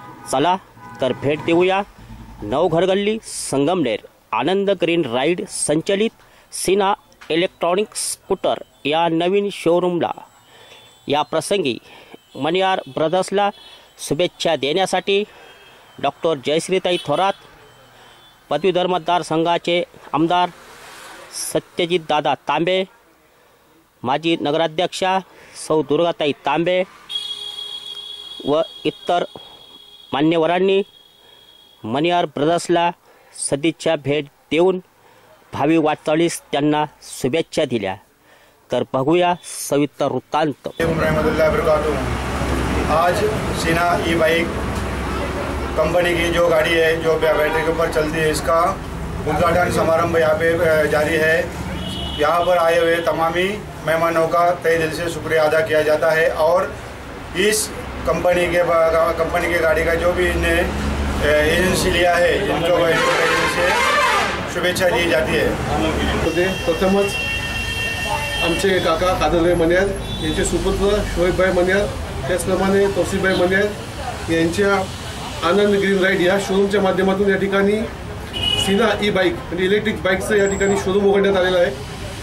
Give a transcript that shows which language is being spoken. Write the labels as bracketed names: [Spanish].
[Marathi] चला तर भेट देऊया नवघरगल्ली संगमनेर आनंद ग्रीन राईड संचलित सिना इलेक्ट्रॉनिक स्कूटर या नवीन शोरूमला। या प्रसंगी मणियार ब्रदर्सला शुभेच्छा देण्यासाठी डॉक्टर जयश्रीताई थोरात, पदवीधर मतदारसंघाचे आमदार सत्यजित दादा तांबे, माजी नगराध्यक्षा सौ दुर्गाताई तांबे व इतर मान्यवरांनी मणियार ब्रदर्सला सदिच्छा भेट देऊन भावी वाटचालीस त्यांना शुभेच्छा दिल्या। तर बघूया सविस्तर वृत्तांत। [Hindi] आज सीना ई बाइक कंपनी की जो गाड़ी है जो बैटरी के ऊपर चलती है, इसका उद्घाटन समारंभ यहाँ पे जारी है। यहाँ पर आए हुए तमामी मेहमानों का तहे दिल से शुक्रिया अदा किया जाता है और इस कंपनी के गाड़ी का जो भी इन्हें एजेंसी लिया है इनको से शुभेच्छा दी जाती है। [Marathi] प्रथमच आमचे काका कादरभाई मणियार यांचे सुपुत्र शोएबभाई मणियार, त्याचप्रमाणे तौसिफभाई मणियार यांच्या आनंद ग्रीन राईड या शोरूमच्या माध्यमातून या ठिकाणी सिना ई बाईक म्हणजे इलेक्ट्रिक बाईकचं या ठिकाणी शोरूम उघडण्यात आलेलं आहे।